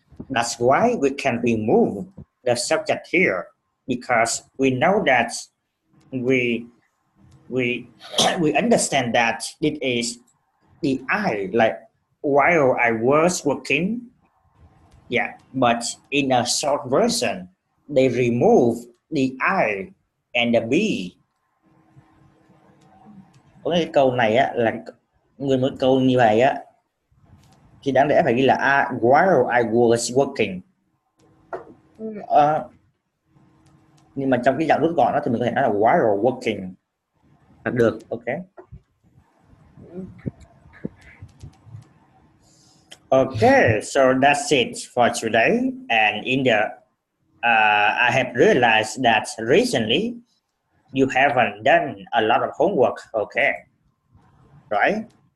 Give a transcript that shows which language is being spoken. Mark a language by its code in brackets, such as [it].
[en] That's why we can remove the subject here because we know that we we understand that it is the I, like while I was working. Yeah, but in a short version, they remove the I and the be. [vi] Có cái câu này á là người một câu như vậy á thì đáng lẽ phải ghi là [en] while I was working. [vi] Nhưng mà trong cái dạng rút gọn đó thì mình có thể nói là [en] while working [vi] là được. [en] Ok. Okay, so that's it for today. And in the I have realized that recently you haven't done a lot of homework. Okay, right?